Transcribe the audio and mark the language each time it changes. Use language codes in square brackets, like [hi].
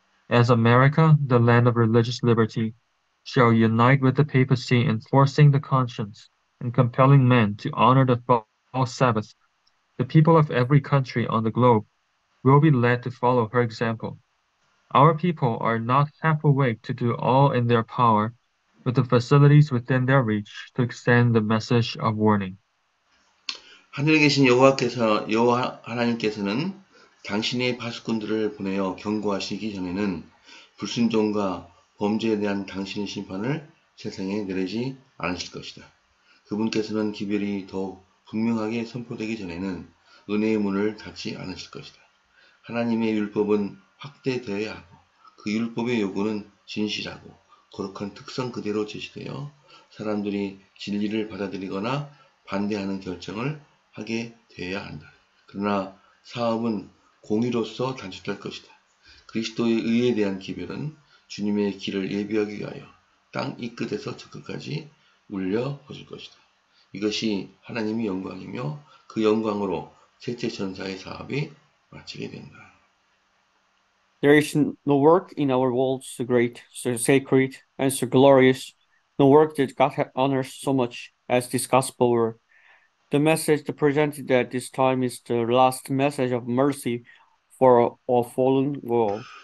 [en] As America, the land of religious liberty, shall unite with the papacy in forcing the conscience and compelling men to honor the false Sabbath, the people of every country on the globe will be led to follow her example. Our people are not half awake to do all in their power with the facilities within their reach to extend the message of warning. [ko] 하늘에 계신 여호와 하나님께서는 당신의 파수꾼들을 보내어 경고하시기 전에는 불순종과 범죄에 대한 당신의 심판을 세상에 내리지 않으실 것이다. 그분께서는 기별이 더욱 분명하게 선포되기 전에는 은혜의 문을 닫지 않으실 것이다. 하나님의 율법은 확대되어야 하고 그 율법의 요구는 진실하고 거룩한 특성 그대로 제시되어 사람들이 진리를 받아들이거나 반대하는 결정을 하게 되어야 한다. 그러나 사업은 공의로서 단축될 것이다. 그리스도의 의에 대한 기별은 주님의 길을 예비하기 위하여 땅 이 끝에서 저 끝까지 울려 퍼질 것이다. 이것이 하나님의 영광이며 그 영광으로 셋째 천사의 사업이 마치게 된다. [en] There is no work in our world so great, so sacred, and so glorious, no work that God honors so much as this gospel work. The message presented at this time is the last message of mercy for a fallen world.